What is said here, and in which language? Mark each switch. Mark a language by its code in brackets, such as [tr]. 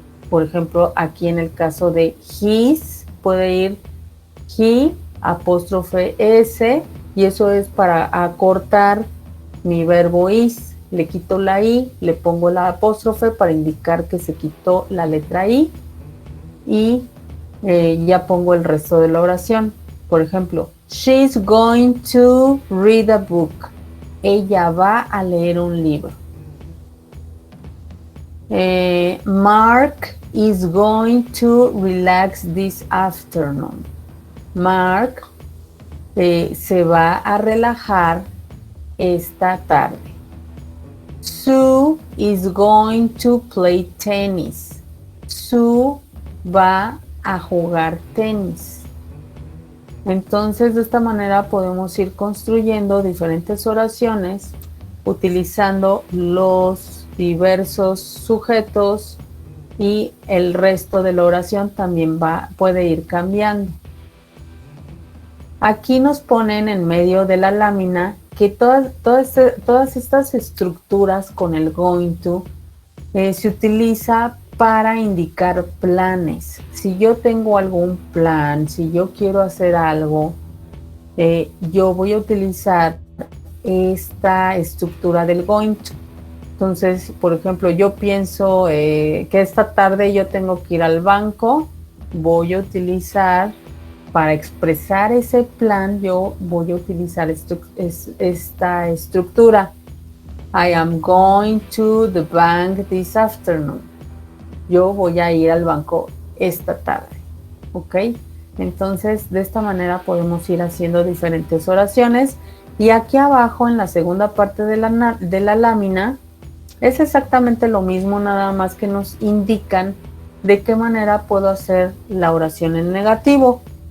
[es] Por ejemplo, aquí en el caso de his, puede ir he, apóstrofe s, y eso es para acortar mi verbo is. Le quito la i, le pongo la apóstrofe para indicar que se quitó la letra i, y ya pongo el resto de la oración. Por ejemplo, [en] she's going to read a book. [es] Ella va a leer un libro. [en] Mark is going to relax this afternoon. [es] Mark se va a relajar esta tarde. [en] Sue is going to play tennis. [es] Sue va a jugar tenis. Entonces, de esta manera podemos ir construyendo diferentes oraciones utilizando los diversos sujetos, y el resto de la oración también puede ir cambiando. Aquí nos ponen en medio de la lámina que todas estas estructuras con el going to se utiliza para indicar planes. Si yo tengo algún plan, si yo quiero hacer algo, yo voy a utilizar esta estructura del going to. Entonces, por ejemplo, yo pienso que esta tarde yo tengo que ir al banco, voy a utilizar, para expresar ese plan, yo voy a utilizar esta estructura. [en] I am going to the bank this afternoon. [es] Yo voy a ir al banco esta tarde, ¿ok? Entonces, de esta manera podemos ir haciendo diferentes oraciones. Y aquí abajo, en la segunda parte de la lámina, es exactamente lo mismo, nada más que nos indican de qué manera puedo hacer la oración en negativo.